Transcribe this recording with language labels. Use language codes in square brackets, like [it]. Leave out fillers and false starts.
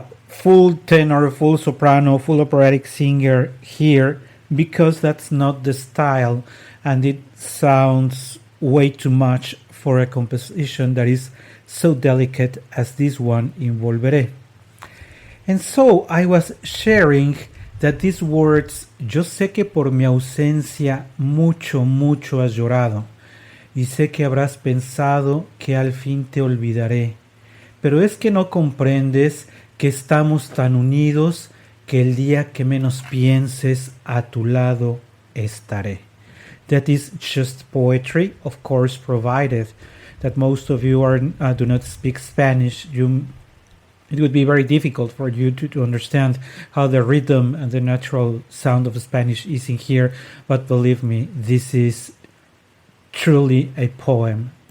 [en] full tenor, full soprano, full operatic singer here because that's not the style and it sounds way too much for a composition that is so delicate as this one in Volvere. And so I was sharing that these words, [es] yo sé que por mi ausencia mucho, mucho has llorado, y sé que habrás pensado que al fin te olvidaré, pero es que no comprendes que estamos tan unidos que el día que menos pienses a tu lado estaré. [en] That is just poetry, of course, provided that most of you do not speak Spanish. It would be very difficult for you to understand how the rhythm and the natural sound of Spanish is in here, but believe me, this is truly a poem.